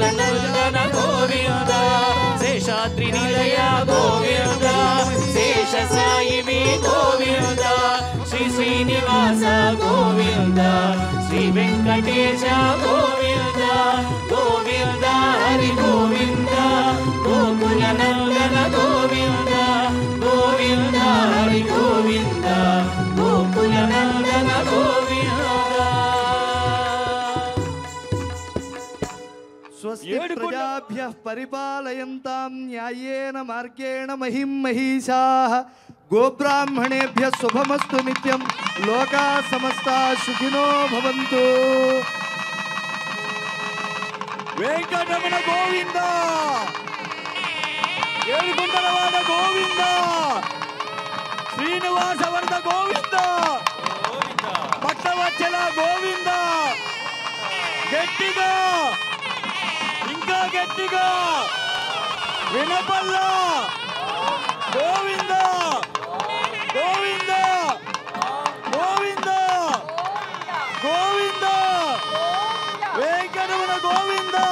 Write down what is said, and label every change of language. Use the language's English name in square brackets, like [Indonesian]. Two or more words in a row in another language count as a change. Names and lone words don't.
[Telugu] నందన గోవింద శేషాద్రి నిలయ గోవింద శేష సాయివి గోవింద శ్రీ శ్రీనివాస గోవింద శ్రీ వెంకటేశ గోవింద గోవింద హరి గోవింద గోకుల నందన గోవింద గోవింద హరి గోవింద గోకుల నందన గోవింద. [Sanskrit] స్వస్తి ప్రజాభ్యః పరిపాలయంతాం న్యాయేన మార్గేణ మహిం మహిషాః గోబ్రాహ్మణేభ్యः శుభమస్తు నిత్యం లోకా సమస్తా సుఖినో భవంతు. [Telugu] వెంకటరమణ గోవింద ఏడుకొండలవాడ గోవింద శ్రీనివాస వరద గోవింద పట్టవచ్చల గోవింద గట్టిగా ఇంకా గట్టిగా వినపల్ల గోవింద గోవింద గోవింద గోవింద వెంకటరమణ గోవింద